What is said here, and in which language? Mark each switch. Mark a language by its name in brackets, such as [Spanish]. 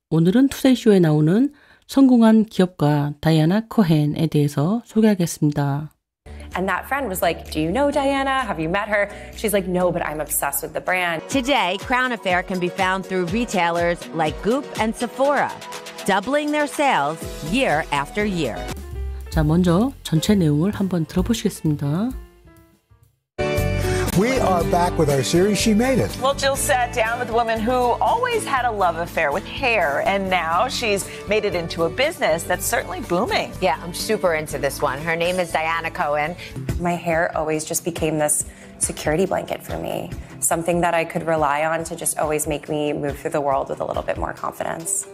[Korean] 오늘은 투데이쇼에 나오는 성공한 기업가 다이아나 코헨에 대해서 소개하겠습니다. [English] And that friend was like, do you know Diana? Have you met her? She's like, no, but I'm obsessed with the brand. Today, Crown Affair can be found through retailers like Goop and Sephora, doubling their sales year after year. [Korean] 자, 먼저 전체 내용을 한번 들어보시겠습니다. [English] We are back with our series, She Made It. Well, Jill sat down with a woman who always had a love affair with hair, and now she's made it into a business that's certainly booming. Yeah, I'm super into this one. Her name is Diana Cohen. My hair always just became this security blanket for me, something that I could rely on to just always make me move through the world with a little bit more confidence.